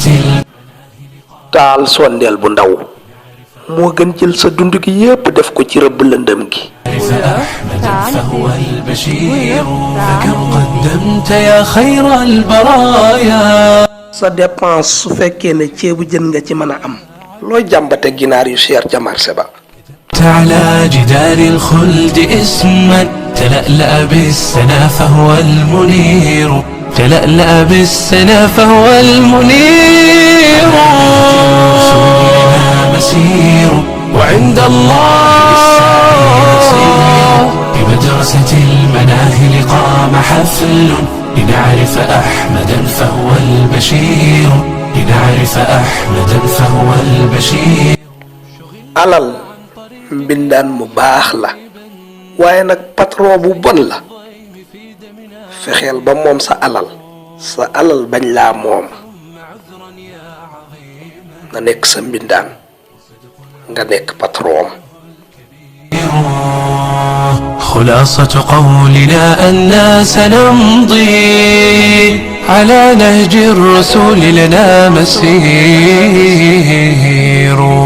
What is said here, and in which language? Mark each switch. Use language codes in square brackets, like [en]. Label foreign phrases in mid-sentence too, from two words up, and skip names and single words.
[wo] taal sondeel bu ndaw moo gën jël sa dund gi yépp def ko ci rëbb lëndëm gi [ar] أحمد فهو البشير فكم قدمت يا خير البرايا [wo] sa dépense su fekkee ne ceebu jën nga ci mën a am looy jàmbate ginaar yu cher ca marché ba [ar] على جدار الخلد اسما تلألأ بالسنا فهو المنير تلألأ بالسنا فهو المنير رسولنا مسير وعند الله بمدرسة المناهل قام حفل لنعرف أحمدا فهو البشير لنعرف أحمدا فهو البشير [wo] alal mbindaan mu baax la waaye nag patron bu bon la fexeel ba moom sa alal bañ laa moom nga nekk sa mbindaan nga nekk patron [ar] خلاصة قولنا أننا سنمضي على نهج الرسول لنا مسير